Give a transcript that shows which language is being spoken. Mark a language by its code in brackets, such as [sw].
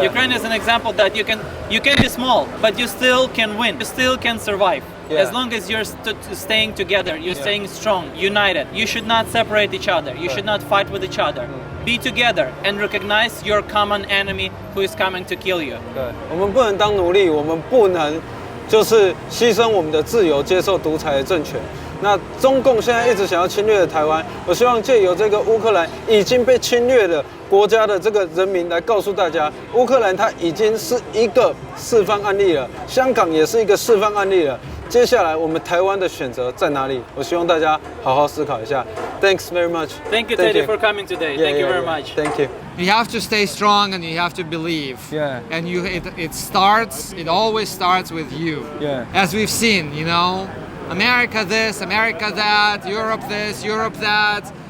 [en] Ukraine is an example that you can be small, but you still can win. You still can survive. Yeah. As long as you're staying together, you're staying strong, united. You should not separate each other. You should not fight with each other. Be together and recognize your common enemy who is coming to kill you. [zh] 对，我们不能当奴隶，我们不能就是牺牲我们的自由，接受独裁的政权。那中共现在一直想要侵略台湾，我希望借由这个乌克兰已经被侵略的国家的这个人民来告诉大家，乌克兰它已经是一个示范案例了，香港也是一个示范案例了。接下来我们台湾的选择在哪里？我希望大家好好思考一下。 [en] Thanks very much. Thank you, Teddy, for coming today. Yeah, Thank you yeah, very yeah. much. Thank you. You have to stay strong and you have to believe. Yeah. And it always starts with you. Yeah. As we've seen, America this, America that, Europe this, Europe that.